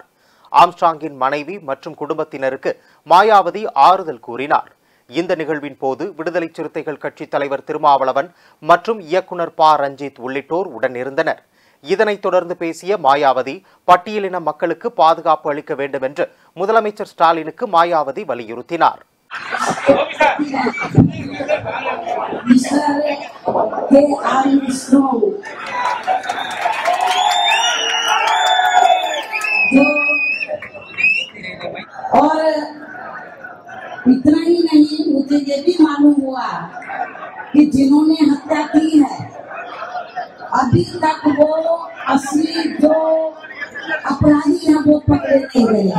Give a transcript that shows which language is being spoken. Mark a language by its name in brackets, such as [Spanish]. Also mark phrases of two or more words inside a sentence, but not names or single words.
[Tamil] ஆம்ஸ்ட்ராங்கின் மனைவி மற்றும் குடும்பத்தினருக்கு மாயாவதி ஆறுதல் கூறினார். இந்த நிகழ்வின் போது விடுதலை சிறுத்தைகள் கட்சி தலைவர் திருமாவளவன் மற்றும் இயக்குநர் ப. ரஞ்சித் உள்ளிட்டோர் உடனிருந்தனர். இதனைத் தொடர்ந்து பேசிய மாயாவதி, பட்டியலின மக்களுக்கு பாதுகாப்பு அளிக்க வேண்டும் என்று முதலமைச்சர் ஸ்டாலினுக்கு மாயாவதி வலியுறுத்தினார். [Hindi] और इतना ही नहीं, मुझे ये भी मालूम हुआ कि जिन्होंने हत्या की है अभी तक वो असली जो अपराधी हैं वो पकड़े नहीं गए.